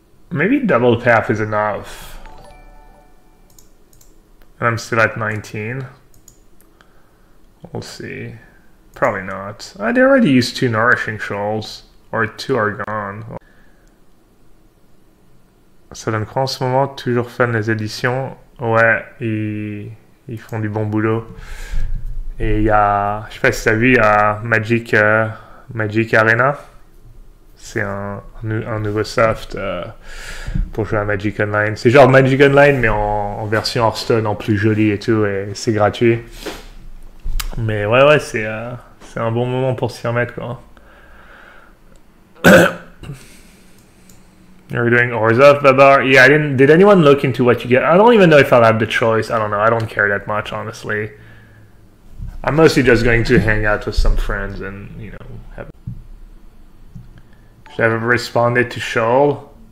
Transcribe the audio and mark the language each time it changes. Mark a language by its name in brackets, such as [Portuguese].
[English] Maybe double tap is enough. And I'm still at 19. We'll see. Probably not. They already used 2 Nourishing Shoals. Or 2 are gone. [French] Ça donne quoi en ce moment? Toujours fan des éditions. Ouais, ils font du bon boulot. Et il y a... Je sais pas si t'as vu, il y a Magic Arena. C'est un nouveau soft pour jouer à Magic Online. C'est genre Magic Online, mais en version Hearthstone, en plus joli et tout. Et c'est gratuit. Mais ouais, c'est un bon moment pour s'y remettre, quoi. [English] You're doing Orzhov, Babar? Yeah, did anyone look into what you get? I don't even know if I'll have the choice. I don't know. I don't care that much, honestly. I'm mostly just going to hang out with some friends and, you know, have... Should I have responded to Shoal?